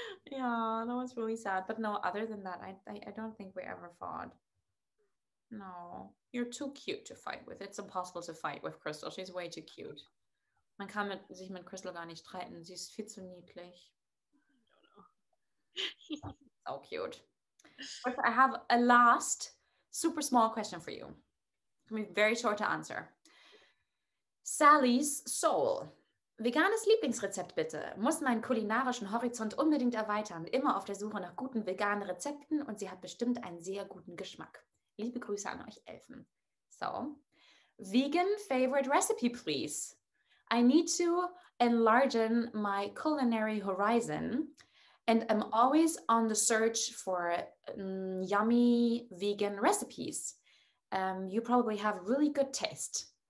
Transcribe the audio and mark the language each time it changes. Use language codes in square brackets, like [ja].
[en] Yeah, that was really sad. But no, other than that, I don't think we ever fought. No, you're too cute to fight with. It's impossible to fight with Crystal. She's way too cute. [de] Man kann sich mit Crystal gar nicht streiten. Sie ist viel zu niedlich. [en] So cute. But I have a last super small question for you. It's going to be very short to answer. Sally's Soul. [de] Veganes Lieblingsrezept bitte. Muss meinen kulinarischen Horizont unbedingt erweitern. Immer auf der Suche nach guten veganen Rezepten und sie hat bestimmt einen sehr guten Geschmack. Liebe Grüße an euch Elfen. [en] So, vegan favorite recipe, please. I need to enlarge my culinary horizon and I'm always on the search for yummy vegan recipes. You probably have really good taste.